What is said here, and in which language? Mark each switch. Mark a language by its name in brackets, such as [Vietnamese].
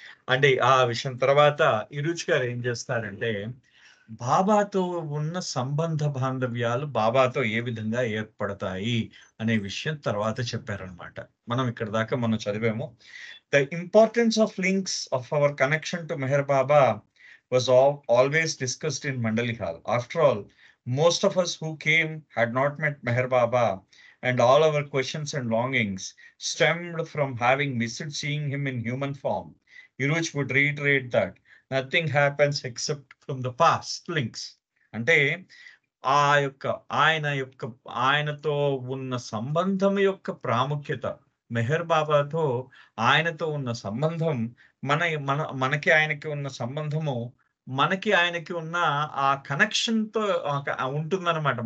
[Telugu] అంటే ఆ విషయం తర్వాత ఇరుచి గారు ఏం చేస్తారంటే, బాబాతో ఉన్న సంబంధ బాంధవ్యాలు బాబాతో ఏ విధంగా ఏర్పడతాయి అనే విషయం తర్వాత చెప్పారనమాట. మనం ఇక్కడ దాకా మనం చదివాము. [English] The importance of links of our connection to Meher Baba was always discussed in Mandali Hall. After all, most of us who came had not met Meher Baba, and all our questions and longings stemmed from having missed seeing him in human form. Iruj would reiterate that nothing happens except from the past links. [Telugu] అంటే ఆ యొక్క ఆయనతో ఉన్న సంబంధం యొక్క ప్రాముఖ్యత, మెహర్ బాబాతో ఆయనతో ఉన్న సంబంధం, మనకి ఆయనకి ఉన్న సంబంధము, మనకి ఆయనకి ఉన్న ఆ కనెక్షన్‌తో ఉంటుందన్నమాట.